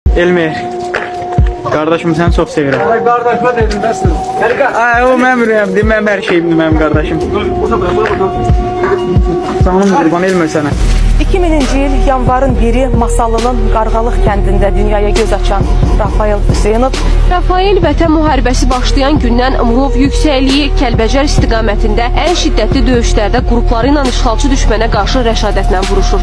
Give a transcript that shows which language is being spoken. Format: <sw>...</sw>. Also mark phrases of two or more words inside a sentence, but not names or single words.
<az>Elmer.</az> <tr>Kardeşim sen çok seviyorum. Kardeş ben dedim nasıl?</tr> <az>Ay o mənim ürəyimdir, mənim hər şeyimdir mənim qardaşım. Canım qurban Elmer sənə. 2000-ci il yanvarın 1-i Masallı'nın Qarğalıq kəndində dünyaya göz açan Rafael Hüseynov Rafael Vətən müharibəsi başlayan gündən Murov yüksəkliyi Kəlbəcər istiqamətində ən şiddətli döyüşlərdə qrupları ilə işğalçı düşmənə qarşı rəşadətlə vuruşur.</az>